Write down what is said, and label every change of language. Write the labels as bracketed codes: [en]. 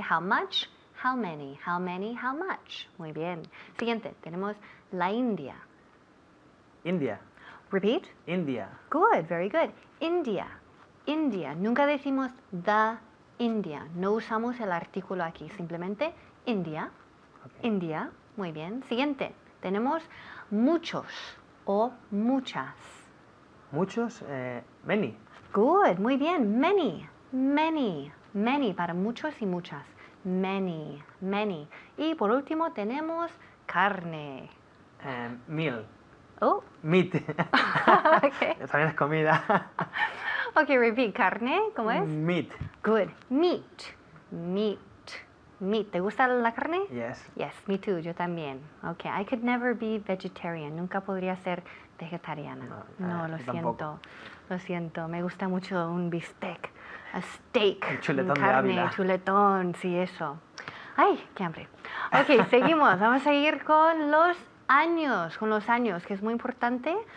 [en] How much, how many, how many, how much. [es] Muy bien. Siguiente, tenemos la India. [en] India. Repeat. India. Good, very good. India. India. [es] Nunca decimos [en] the India. [es] No usamos el artículo aquí. Simplemente India. [en] Okay. [es] India. Muy bien. Siguiente, tenemos muchos o muchas. Muchos. Many. [en] Good, [es] muy bien. [en] Many, many, many [es] para muchos y muchas. [en] Many, many. [es] Y por último tenemos carne. [en] Meal. Oh, Meat. okay. [es] También es comida. [en] Okay, repeat. [es] Carne, ¿cómo es? [en] Meat. Good. Meat, meat, meat. [es] ¿Te gusta la carne? [en] Yes. Yes, me too. [es] Yo también. [en] Okay, I could never be vegetarian. [es] Nunca podría ser vegetariana. No, lo yo tampoco. siento. Lo siento. Me gusta mucho un bistec. [en] A steak. [es] Un chuletón de carne, Ávila. chuletón, sí, eso. Ay, qué hambre. Ok, seguimos. Vamos a seguir con los años, que es muy importante.